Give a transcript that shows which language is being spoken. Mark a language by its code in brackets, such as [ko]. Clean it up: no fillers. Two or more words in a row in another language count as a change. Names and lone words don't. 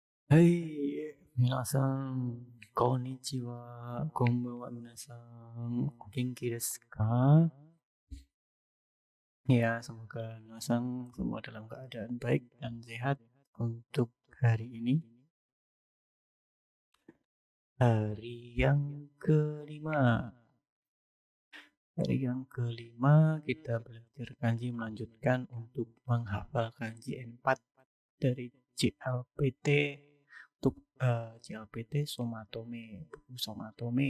[ja] はい皆さん、こんにちは。こんばんは、皆さん。お元気ですか? [id] Ya, semoga minasang semua dalam keadaan baik dan sehat untuk hari ini. Hari yang kelima. Hari yang kelima kita belajar kanji melanjutkan untuk menghafal kanji N4 dari JLPT untuk JLPT Somatome, buku Somatome.